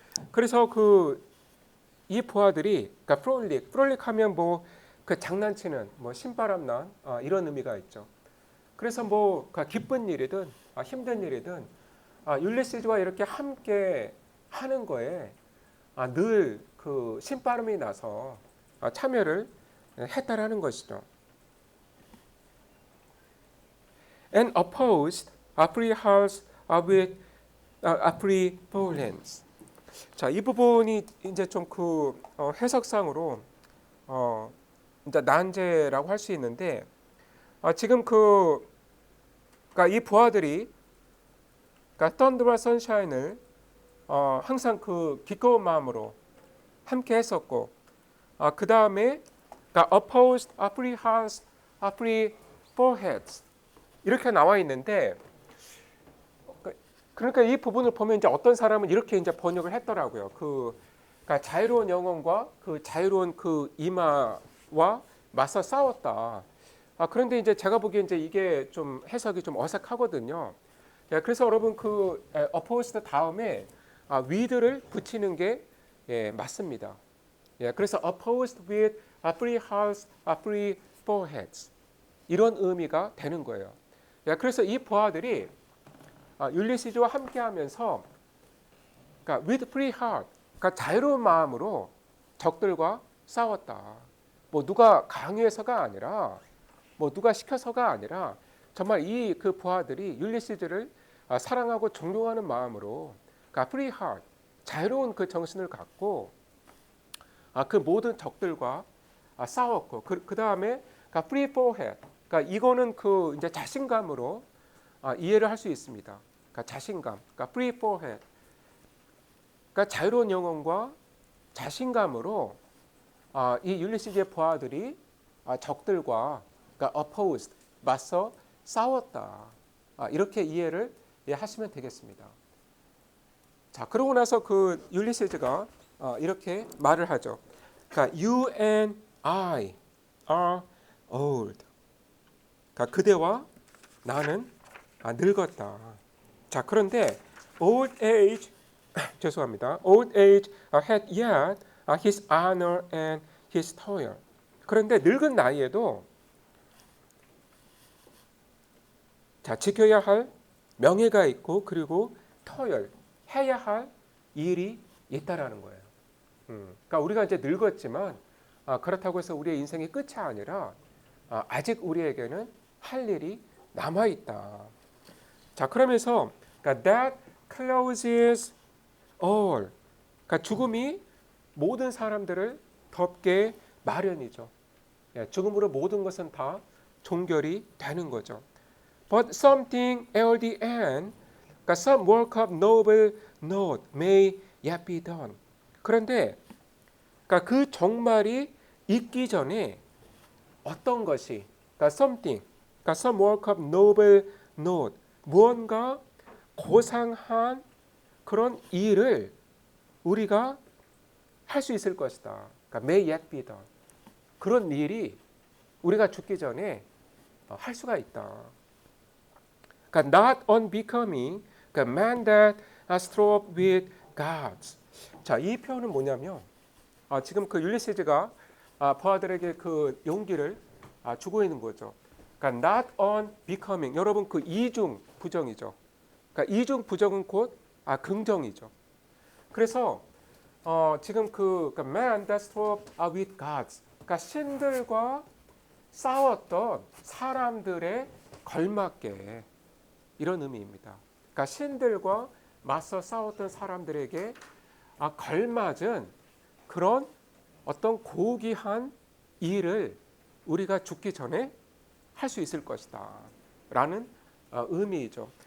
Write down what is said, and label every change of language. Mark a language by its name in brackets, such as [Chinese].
[Korean] 그래서 이 부하들이 그러니까 프롤릭 하면 뭐 그 장난치는 뭐 신바람난 이런 의미가 있죠. 그래서 뭐 기쁜 일이든 힘든 일이든 율리시즈와 이렇게 함께 하는 거에 늘 그 신바람이 나서 참여를 했다라는 것이죠. [English] And opposed free hearts with free violence. [Korean] 자, 이 부분이 이제 좀 해석상으로 이제 난제라고 할 수 있는데, 지금 그러니까 이 부하들이 그러니까 thunder와 sunshine을 항상 기꺼운 마음으로 함께 했었고, 그 다음에 그러니까 [English] opposed free hearts free foreheads [Korean] 이렇게 나와 있는데, 그러니까 이 부분을 보면 이제 어떤 사람은 이렇게 이제 번역을 했더라고요. 그러니까 자유로운 영혼과 그 자유로운 이마와 맞서 싸웠다. 그런데 이제 제가 보기에 이제 이게 좀 해석이 좀 어색하거든요. 그래서 여러분 opposed 다음에 with를 붙이는 게 맞습니다. 그래서 [English] opposed with free hearts, free foreheads 이런 의미가 되는 거예요. [Korean] 그래서 이 부하들이 율리시즈와 함께하면서 그러니까 [English] with free heart, [Korean] 그러니까 자유로운 마음으로 적들과 싸웠다. 뭐 누가 강요해서가 아니라, 뭐 누가 시켜서가 아니라, 정말 그 부하들이 율리시즈를 사랑하고 존경하는 마음으로, 그러니까 free heart, 자유로운 그 정신을 갖고 그 모든 적들과 싸웠고, 그 다음에 그러니까 free forehead, 그러니까 이거는 이제 자신감으로 이해를 할 수 있습니다. 그러니까 자신감, 그러니까 free forehead, 그러니까 자유로운 영혼과 자신감으로 이 율리시즈의 부하들이 적들과 그러니까 opposed, 맞서 싸웠다. 이렇게 이해를 하시면 되겠습니다. 자, 그러고 나서 율리시즈가 이렇게 말을 하죠. 그러니까 [English] you and I are old. [Korean] 그러니까 그대와 나는 늙었다. 자, 그런데 old age 죄송합니다. [English] old age had yet his honor and his toil. [Korean] 그런데 늙은 나이에도 지켜야 할 명예가 있고, 그리고 toil, 해야 할 일이 있다라는 거예요. 그러니까 우리가 이제 늙었지만 그렇다고 해서 우리의 인생이 끝이 아니라 아직 우리에게는 할 일이 남아 있다. 자, 그러면서 그러니까 [English] that closes all. [Korean] 그러니까 죽음이 모든 사람들을 덮게 마련이죠. 예, 죽음으로 모든 것은 다 종결이 되는 거죠. [English] But something at the end, [Korean] 그러니까 [English] some work of noble note may yet be done. [Korean] 그런데 그러니까 그 종말이 있기 전에 어떤 것이, 그러니까 something, 그러니까 [English] some work of noble note, [Korean] 무언가 고상한 그런 일을 우리가 할 수 있을 것이다. 그러니까 [English] may yet be done. [Korean] 그런 일이 우리가 죽기 전에 할 수가 있다. 그러니까 [English] not unbecoming, 그러니까 man that strove with gods. [Korean] 자, 이 표현은 뭐냐면 지금 그 율리시즈가 부하들에게 그 용기를 주고 있는 거죠. [English] 그러니까 not unbecoming. [Korean] 여러분 그 이중 부정이죠. 그러니까 이중 부정은 곧 긍정이죠. 그래서 지금 그러니까 [English] man that strove with gods. [Korean] 그러니까 신들과 싸웠던 사람들의 걸맞게 이런 의미입니다. 그러니까 신들과 맞서 싸웠던 사람들에게 걸맞은 그런 어떤 고귀한 일을 우리가 죽기 전에 할 수 있을 것이다 라는 의미이죠.